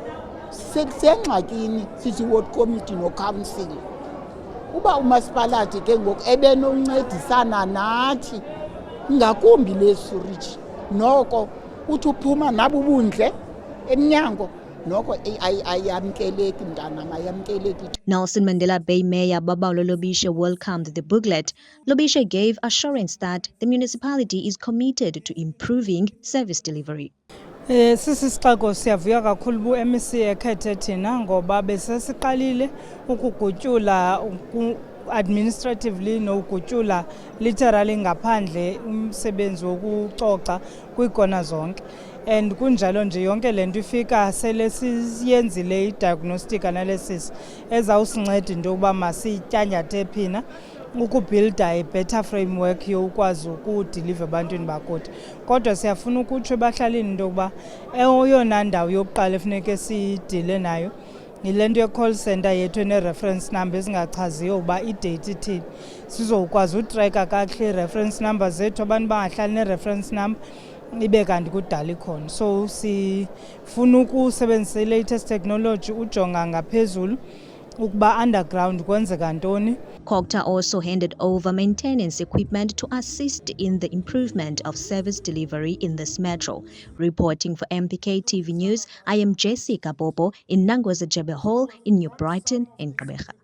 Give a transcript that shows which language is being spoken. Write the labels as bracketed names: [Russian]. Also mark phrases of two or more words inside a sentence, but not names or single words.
[Xhosa] sengxakini sithi ward committee no council uba umasipalati ke ngoku ebenoncedisana nathi ngakumbi lesurage noko uthi uphuma nabubundle eminyango noko ayamkeleki mntana mayamkeleki. [English] Nelson Mandela Bay Mayor Babalo Lobishe welcomed the booklet. Lobishe gave assurance that the municipality is committed to improving service delivery. [Xhosa] Sisixeko siyavuya kakhulu bu-MEC ekhethe thina ngoba besesiqalile ukugutyula administratively nokugutyula literally ngaphandle umsebenzi wokucoca kwiikona zonke, and kunjalo nje yonke lento ifika sele siyenzile i- [English] diagnostic analysis [Xhosa] ezawusinceda into yokuba masityantyathe phina ukubuilda [English] a-better framework [Xhosa] yokwazi ukudiliva ebantwini bakuthi. Kodwa siyafuna ukutsho ebahlalini into yokuba eyona ndawo yokuqala efuneke sidile nayo yile nto ye- [English] call center [Xhosa] yethu ene- [English] reference number [Xhosa] ezingachaziyo uba idate ithini, sizokwazi utreka kakuhle i- [English] reference number [Xhosa] zethu, abantu bangahlali ne- [English] reference number [Xhosa] ibe kanti kudala ikhona. So sifuna ukusebenzisa i- [English] latest technology [Xhosa] ujonga ngaphezulu ukuba underground kwenzeka ntoni. [English] COGTA also handed over maintenance equipment to assist in the improvement of service delivery in this metro. Reporting for MPK TV News, I am Jessica Bobo in Nangoza Jebe Hall in New Brighton in Gqeberha.